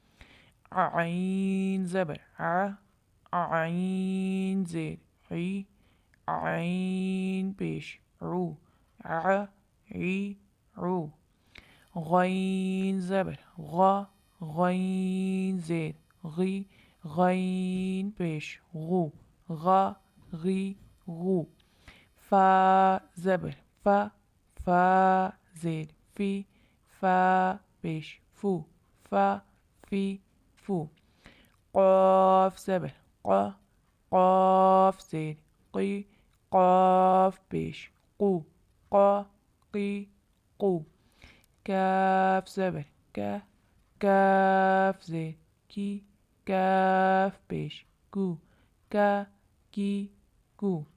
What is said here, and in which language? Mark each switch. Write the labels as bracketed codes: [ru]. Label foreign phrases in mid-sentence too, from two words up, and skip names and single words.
[ur] عین زبر عین زیر عی عین پیش عو عی عو غین زبر غا غین زیر غی غین پیش غو غا غی غو فا زبر فا فا زیر فی فا پیش فو فا فی فو قاف زبر قا قاف زیر قی قاف پیش قو قا قی قو کاف زبر کا کاف زیر کی کاف پیش کو کا کی کو